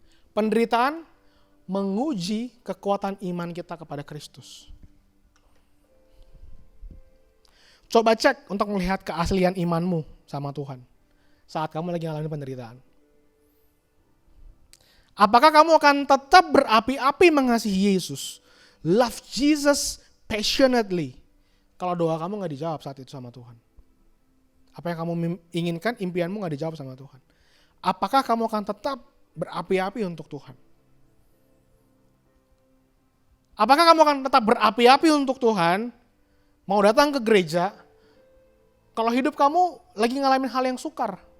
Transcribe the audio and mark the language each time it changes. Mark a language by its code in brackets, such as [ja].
[id] Penderitaan menguji kekuatan iman kita kepada Kristus. Coba cek untuk melihat keaslian imanmu sama Tuhan saat kamu lagi ngalamin penderitaan. Apakah kamu akan tetap berapi-api mengasihi Yesus? [en] Love Jesus passionately. [id] Kalau doa kamu gak dijawab saat itu sama Tuhan. Apa yang kamu inginkan, impianmu gak dijawab sama Tuhan. Apakah kamu akan tetap berapi-api untuk Tuhan? Apakah kamu akan tetap berapi-api untuk Tuhan? Mau datang ke gereja, kalau hidup kamu lagi ngalamin hal yang sukar.